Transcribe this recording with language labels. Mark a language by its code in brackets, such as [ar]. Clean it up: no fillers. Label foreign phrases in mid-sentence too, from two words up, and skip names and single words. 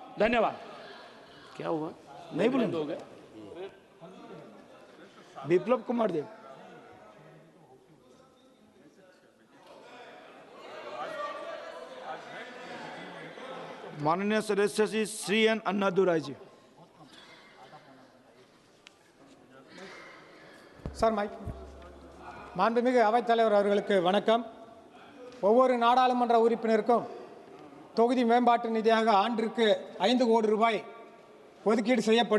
[hi] धन्यवाद। क्या हुआ? नहीं बोलेंगे। विप्लव कुमार देव। माननीय सदस्य श्री एन अन्नादुराई जी। [en] sir mic. [ta] மாண்புமிகு அவைத்தலைவர் அவர்களுக்கு வணக்கம். ஒவ்வொரு நாடாளுமன்ற உறுப்பினருக்கும் தொகுதி மேம்பாட்டு நிதியாக ஆண்டிற்கு 5 கோடி ரூபாய் ஒதுக்கீடு செய்யப்படுகிறது.